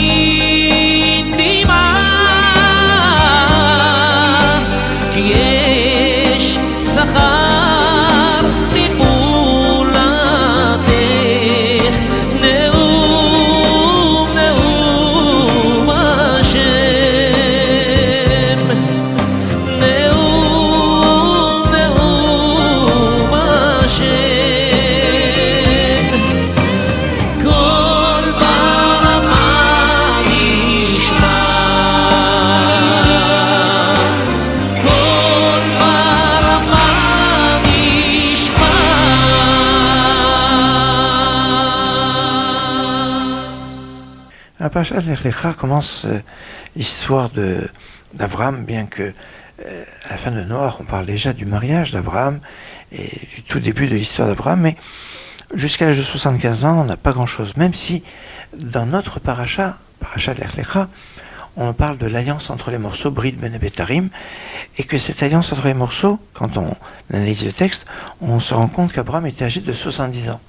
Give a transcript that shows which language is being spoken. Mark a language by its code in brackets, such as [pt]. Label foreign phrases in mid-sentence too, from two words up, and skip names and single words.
[he] מדמעה, כי יש שכר לפעולתך, נאום נאום השם, נאום נאום השם. קול ברמה נשמע, קול ברמה נשמע. [fr] La paracha de Lech Lecha commence l'histoire d'Abraham, bien que à la fin de Noach, on parle déjà du mariage d'Abraham et du tout début de l'histoire d'Abraham, mais jusqu'à l'âge de 75 ans, on n'a pas grand-chose, même si dans notre paracha de Lech Lecha, on parle de l'alliance entre les morceaux, [he] ברית בין הבתרים, [fr] et que cette alliance entre les morceaux, quand on analyse le texte, on se rend compte qu'Abraham était âgé de 70 ans.